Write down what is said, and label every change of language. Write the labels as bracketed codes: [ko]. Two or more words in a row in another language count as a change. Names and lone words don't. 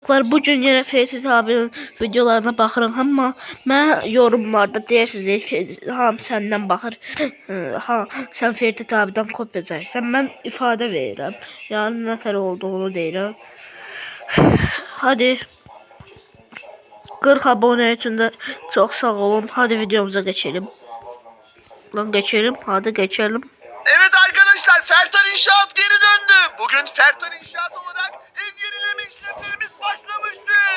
[az] Bu gün yenə Ferit abinin videolarına baxıram, amma mən yorumlarda deyirsiniz, hamı səndən baxır, sən Ferit abidən kopya çəksən. Mən ifadə verirəm, yəni nətər olduğunu deyirəm. [tr] Hadi 40 abone için de çok sağ olun. Hadi videomuza geçelim. Hadi geçelim. Evet arkadaşlar, Ferton İnşaat geri döndü. Bugün Ferton İnşaat olarak ev yenileme işlemlerimiz başlamıştır.